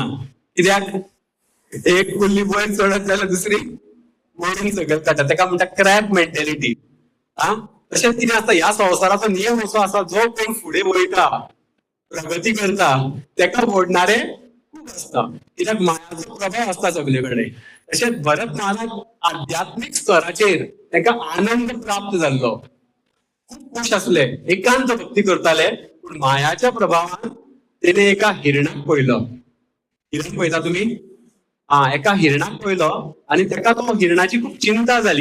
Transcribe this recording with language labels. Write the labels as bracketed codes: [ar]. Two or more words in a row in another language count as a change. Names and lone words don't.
[kok] कित्याक एक कुल्ली वयर चडत जाल्यार दुसरी वरून सकयल काडटा. तेका म्हणटा क्रॅब मेंटॅलिटी. तशेंच कितें आसता, ह्या संवसाराचो नियम असो आसा, जो कोण फुडें वयता, प्रगती करता, तेका ओडणारे खूप असता. कित्याक मायाचो प्रभाव असता सगळे कडेन. तशेंच भरत महाराज आध्यात्मिक स्तराचेर तेका आनंद प्राप्त जाल्लो. खूप खुश असले, एकांत भक्ती करताले. पूण मायाच्या प्रभावान तेणे एका हिरणाक पळयलो. हिरण पळयता तुमी? एका हिरणाक पळयलो आणि तेका तो हिरणाची खूप चिंता झाली.